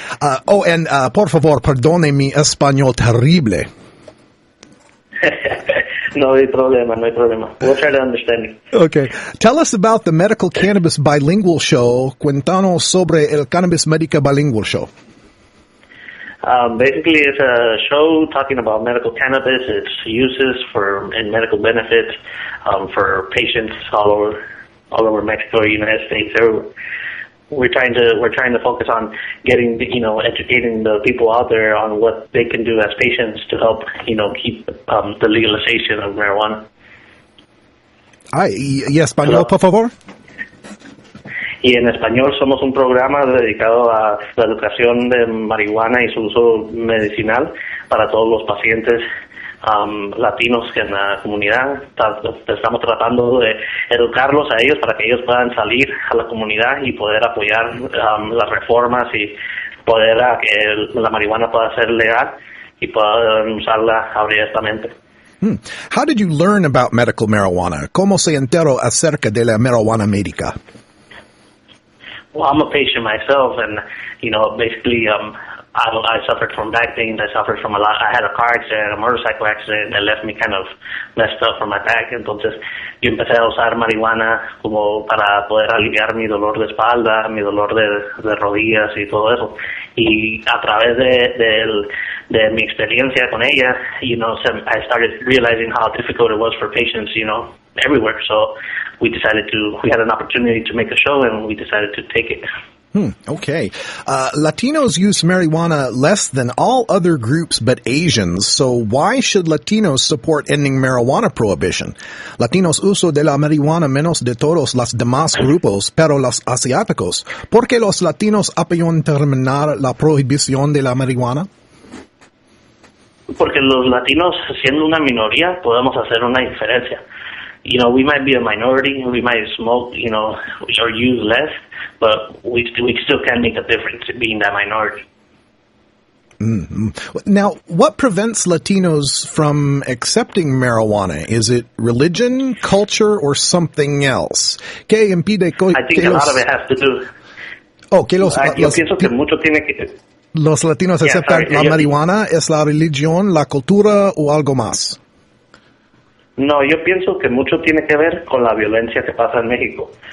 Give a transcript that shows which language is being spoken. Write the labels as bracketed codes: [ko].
[es] And por favor, perdone mi español terrible. No hay problema. [en] We'll try to understand you. Okay. Tell us about the Medical Cannabis Bilingual Show. [es] Cuéntanos sobre el Cannabis Médica Bilingual Show. [en] Basically, it's a show talking about medical cannabis, its uses and medical benefits for patients all over Mexico, United States, everywhere. We're trying to focus on educating the people out there on what they can do as patients to help, keep the legalization of marijuana. [es] ¿Y español, por favor? Y en español somos un programa dedicado a la educación de marihuana y su uso medicinal para todos los pacientes latinos en la comunidad. Estamos tratando de educarlos a ellos para que ellos puedan salir a la comunidad y poder apoyar las reformas y poder que la marihuana pueda ser legal y puedan usarla abiertamente. [en] How did you learn about medical marijuana? [es] ¿Cómo se enteró acerca de la marihuana médica? [en] Well, I'm a patient myself, and basically, I suffered from back pain. I suffered from I had a car accident, a motorcycle accident that left me kind of messed up from my back. [es] Entonces, yo empecé a usar marihuana como para poder aliviar mi dolor de espalda, mi dolor de rodillas y todo eso. Y a través de mi experiencia con ella, [en] I started realizing how difficult it was for patients, everywhere. So we had an opportunity to make a show, and we decided to take it. Okay. Latinos use marijuana less than all other groups but Asians, so why should Latinos support ending marijuana prohibition? [es] Latinos uso de la marihuana menos de todos los demás grupos, pero los asiáticos. ¿Por qué los latinos apoyan terminar la prohibición de la marihuana? Porque los latinos, siendo una minoría, podemos hacer una diferencia. [en] We might be a minority, we might smoke, or use less, but we still can make a difference being that minority. Mm-hmm. Now, what prevents Latinos from accepting marijuana? Is it religion, culture, or something else? [es] ¿Qué impide [en] I think a lot of it has to do. [es] Yo pienso que mucho tiene que. ¿Los latinos aceptan la marihuana? ¿Es la religión, la cultura o algo más? No, yo pienso que mucho tiene que ver con la violencia que pasa en México.